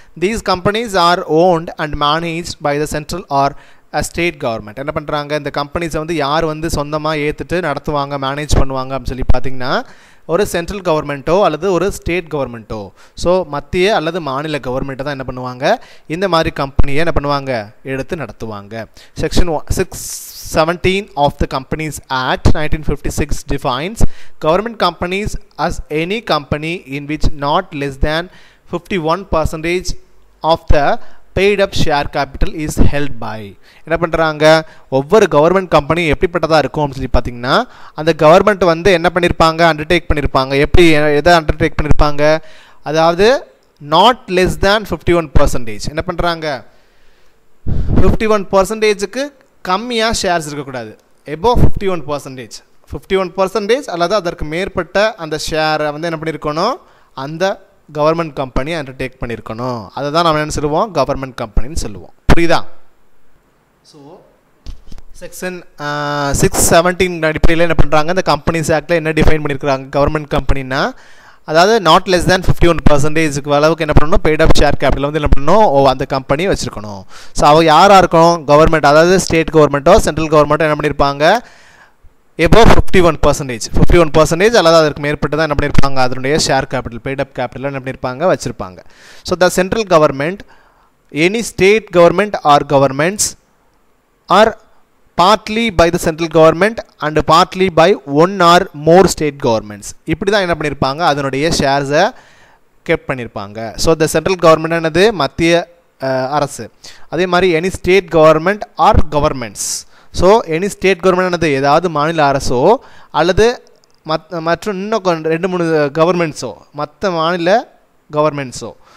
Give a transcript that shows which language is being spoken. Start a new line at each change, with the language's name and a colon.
English: These companies are owned and managed by the central or state government.
Tamil: என்ன பண்ணுறாங்க, இந்த கம்பெனிஸை வந்து யார் வந்து சொந்தமாக ஏற்றுட்டு நடத்துவாங்க, மேனேஜ் பண்ணுவாங்க அப்படின்னு சொல்லி பார்த்தீங்கன்னா ஒரு சென்ட்ரல் கவர்மெண்ட்டோ அல்லது ஒரு ஸ்டேட் கவர்மெண்ட்டோ, ஸோ மத்திய அல்லது மாநில கவர்மெண்ட்டை தான் என்ன பண்ணுவாங்க, இந்த மாதிரி கம்பெனியை என்ன பண்ணுவாங்க, எடுத்து நடத்துவாங்க. Section
English: 617 of the Companies Act 1956 defines government companies as any company in which not less than 51% of the paid up share capital is held by.
Tamil: என்ன பண்ணுறாங்க, ஒவ்வொரு கவர்மெண்ட் கம்பெனி எப்படிப்பட்டதாக இருக்கும் அப்படின்னு சொல்லி பார்த்தீங்கன்னா அந்த கவர்மெண்ட் வந்து என்ன பண்ணியிருப்பாங்க, அண்டர்டேக் பண்ணியிருப்பாங்க. எப்படி எதை அண்டர்டேக் பண்ணியிருப்பாங்க, அதாவது
English: Not less than 51%.
Tamil: என்ன பண்ணுறாங்க, 51%க்கு கம்மியாக ஷேர்ஸ் இருக்கக்கூடாது. எபோவ் 51%, 51% அல்லது அதற்கு மேற்பட்ட அந்த ஷேரை வந்து என்ன பண்ணியிருக்கணும், அந்த கவர்மெண்ட் கம்பெனி அண்டர்டேக் பண்ணியிருக்கணும். அதை தான் நம்ம என்ன சொல்லுவோம், கவர்மெண்ட் கம்பெனின்னு சொல்லுவோம். புரியுதா? ஸோ செக்ஷன் 617 அடிப்படையில் என்ன பண்ணுறாங்க, இந்த கம்பெனிஸ் ஆக்டில் என்ன டிஃபைன் பண்ணியிருக்கிறாங்க, கவர்மெண்ட் கம்பெனின்னா அதாவது
English: not less than 51%க்கு
Tamil: அளவுக்கு என்ன பண்ணணும்,
English: paid up share capital
Tamil: வந்து என்ன பண்ணணும், அந்த கம்பெனி வச்சுருக்கணும். ஸோ அவ யாராக இருக்கும், கவர்மெண்ட், அதாவது ஸ்டேட் கவர்மெண்ட்டோ சென்ட்ரல் கவர்மெண்ட்டோ என்ன பண்ணியிருப்பாங்க, எபோவ் 51% அல்லது அதற்கு மேற்பட்டு தான் என்ன பண்ணியிருப்பாங்க, அதனுடைய ஷேர் கேபிட்டல்,
English: paid up capital
Tamil: என்ன பண்ணியிருப்பாங்க, வச்சுருப்பாங்க. So the central government, any state government R governments R
English: partly by the central government and partly by one or more state governments.
Tamil: இப்படி தான் என்ன பண்ணியிருப்பாங்க, அதனுடைய ஷேர்ஸை கெப்ட் பண்ணியிருப்பாங்க.
English: so the central government என்னது,
Tamil: மத்திய அரசு. அதே மாதிரி
English: Any state government or governments. So any state government
Tamil: என்னது, ஏதாவது மாநில அரசோ அல்லது மற்றும் இன்னும் 2-3 கவர்மெண்ட்ஸோ, மற்ற மாநில கவர்மெண்ட்ஸோ.